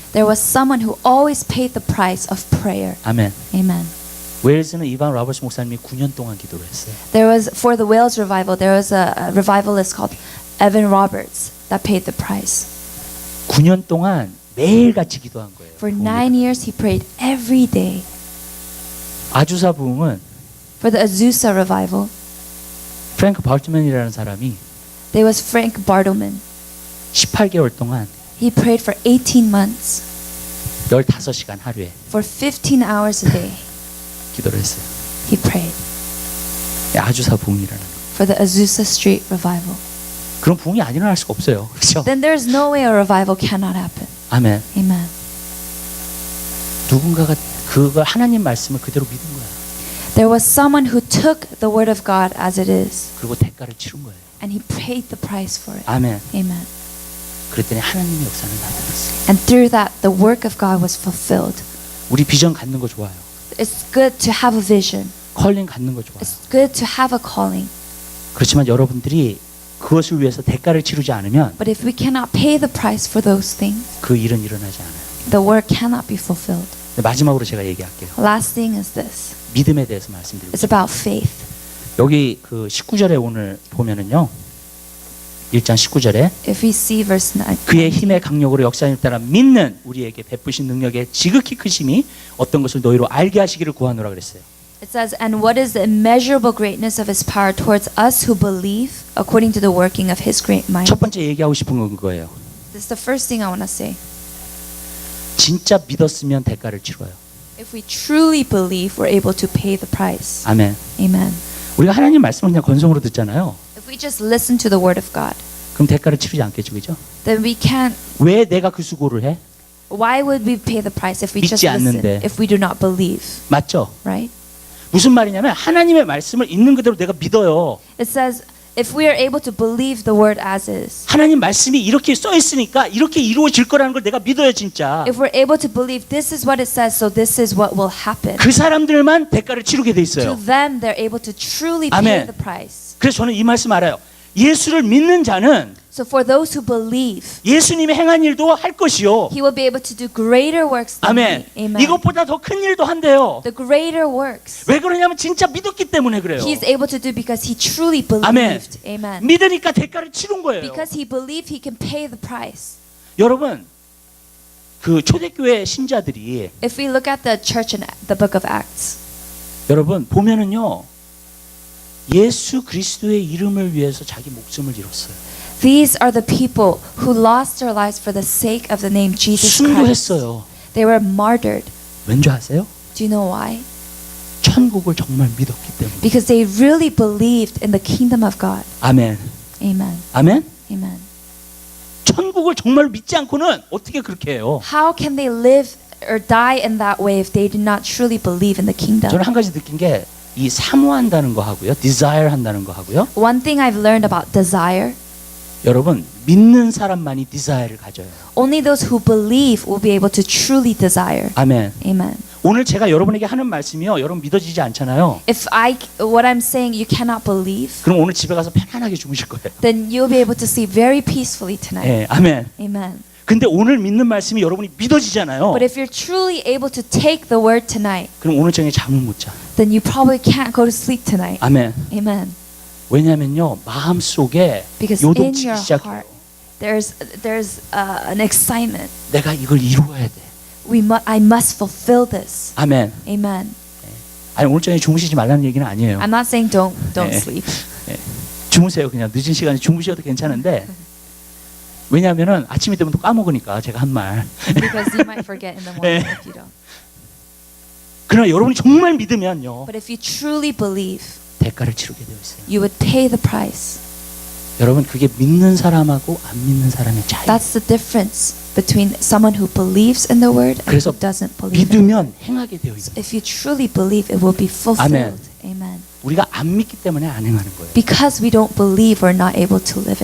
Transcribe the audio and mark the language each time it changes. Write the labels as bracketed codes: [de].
[en] there was someone who always paid the price of prayer. [ko] 아멘. [en] Amen. [ko] 웨일스는 이반 로버츠 목사님이 9년 동안 기도를 했어요. [en] There was, for the Wales revival, there was a revivalist called Evan Roberts that paid the price. [ko] 9년 동안 매일같이 기도한 거예요. [en] For [ko] 부흥이. [en] 9 years, he prayed every day. [ko] 아주사 부흥은 [en] For the Azusa revival, [ko] 프랭크 발트맨이라는 사람이 [en] there was Frank Bartleman. [ko] 18개월 동안 [en] He prayed for 18 months, [ko] 15시간 하루에 [en] for 15 hours a day. [ko] 기도를 했어요. [en] He prayed [ko] 아주사 부흥이라는 거. [en] for the Azusa Street revival. [ko] 그런 부흥이 안 일어날 수가 없어요. 그렇죠? [en] Then there's no way a revival cannot happen. [ko] 아멘. [en] Amen. [ko] 누군가가 그걸 하나님 말씀을 그대로 믿은 거야. [en] There was someone who took the word of God as it is, [ko] 그리고 대가를 치른 거예요. [en] and he paid the price for it. [ko] 아멘. [en] Amen. [ko] 그랬더니 하나님의 역사는 나타났어요. [en] And through that, the work of God was fulfilled. [ko] 우리 비전 갖는 거 좋아요. [en] It's good to have a vision. [ko] 컬링 갖는 거 좋아요. [en] It's good to have a calling. [ko] 그렇지만 여러분들이 그것을 위해서 대가를 치르지 않으면 [en] But if we cannot pay the price for those things, [ko] 그 일은 일어나지 않아요. [en] the work cannot be fulfilled. [ko] 마지막으로 제가 얘기할게요. [en] Last thing is this. [ko] 믿음에 대해서 말씀드리고 [en] It's about faith. [ko] 여기 그 19절에 오늘 보면은요. 1장 19절에 [en] If we see verse 9, [ko] 그의 힘의 강력으로 역사를 따라 믿는 우리에게 베푸신 능력의 지극히 크심이 어떤 것을 너희로 알게 하시기를 구하노라 그랬어요. [en] it says, "And what is the immeasurable greatness of his power towards us who believe, according to the working of his great might." [ko] 첫 번째 얘기하고 싶은 건 그거예요. [en] This is the first thing I want to say. [ko] 진짜 믿었으면 대가를 치러요. [en] If we truly believe, we're able to pay the price. [ko] 아멘. [en] Amen. [ko] 우리가 하나님 말씀을 그냥 건성으로 듣잖아요. [en] If we just listen to the word of God, [ko] 그럼 대가를 치르지 않겠죠, 그죠? [en] then we can't. [ko] 왜 내가 그 수고를 해? [en] Why would we pay the price if we just [ko] 믿지 [en] listen, [ko] 않는데. [en] if we do not believe, [ko] 맞죠? [en] right? [ko] 무슨 말이냐면 하나님의 말씀을 있는 그대로 내가 믿어요. [en] It says, if we are able to believe the word as is, [ko] 하나님 말씀이 이렇게 써 있으니까 이렇게 이루어질 거라는 걸 내가 믿어요, 진짜. [en] if we're able to believe this is what it says, so this is what will happen, [ko] 그 사람들만 대가를 치르게 돼 있어요. [en] them they're able to truly Amen. pay the price. [ko] 그래서 저는 이 말씀 알아요. 예수를 믿는 자는 [en] So for those who believe, [ko] 예수님이 행한 일도 할 것이요. [en] he will be able to do greater works than [ko] 아멘. [en] me. Amen. [ko] 이것보다 더 큰 일도 한대요. [en] The greater works [ko] 왜 그러냐면 진짜 믿었기 때문에 그래요. [en] he's able to do because he truly believed. Amen. [ko] 믿으니까 대가를 치른 거예요. [en] Because he believed, he can pay the price. [ko] 여러분, 그 초대교회 신자들이 [en] If we look at the church in the book of Acts, [ko] 여러분 보면은요. 예수 그리스도의 이름을 위해서 자기 목숨을 잃었어요. [en] these are the people who lost their lives for the sake of the name Jesus Christ. [ko] 순교했어요. [en] They were martyred. [ko] 왠지 아세요? [en] Do you know why? [ko] 천국을 정말 믿었기 때문에. [en] Because they really believed in the kingdom of God. [ko] 아멘. [en] Amen. [ko] 아멘. [en] Amen. [ko] 천국을 정말 믿지 않고는 어떻게 그렇게 해요? [en] How can they live or die in that way if they did not truly believe in the kingdom? [ko] 저는 한 가지 느낀 게 이 사모한다는 거 하고요, desire 한다는 거 하고요. [en] One thing I've learned about desire, [ko] 여러분 믿는 사람만이 desire를 가져요. [en] only those who believe will be able to truly desire. [ko] 아멘. [en] Amen. [ko] 오늘 제가 여러분에게 하는 말씀이요, 여러분 믿어지지 않잖아요. [en] If what I'm saying you cannot believe, [ko] 그럼 오늘 집에 가서 편안하게 주무실 거예요. [en] then you'll be able to sleep very peacefully tonight. [ko] 예, 아멘. [en] Amen. [ko] 근데 오늘 믿는 말씀이 여러분이 믿어지잖아요. [en] But if you're truly able to take the word tonight, [ko] 그럼 오늘 저녁에 잠을 못 자. [en] then you probably can't go to sleep tonight. [ko] 아멘. [en] Amen. [ko] 왜냐면요, 마음 속에 [en] Because in [ko] 요동치기 [en] your [ko] 시작해요. [en] heart, there's an excitement. [ko] 내가 이걸 이루어야 돼. [en] I must fulfill this. [ko] 아멘. [en] Amen. [ko] 아니 오늘 저녁에 주무시지 말라는 얘기는 아니에요. [en] I'm not saying don't [ko] 네. [en] sleep. [ko] 주무세요. 그냥 늦은 시간에 주무셔도 괜찮은데. 왜냐하면은 아침이 되면 또 까먹으니까 제가 한 말. [en] Because you might forget in the morning [ko] 네. [en] if you don't. [ko] 그러나 여러분이 정말 믿으면요, [en] But if you truly believe, [ko] 대가를 치르게 되어 있어요. [en] you would pay the price. [ko] 여러분 그게 믿는 사람하고 안 믿는 사람의 차이. [en] That's the difference between someone who believes in the word and [ko] 그래서 [en] who doesn't believe. it. [ko] 믿으면 행하게 되어 있어요. [en] If you truly believe, it will be fulfilled. Amen. [ko] 우리가 안 믿기 때문에 안 행하는 거예요. [en] Because we don't believe, we're not able to live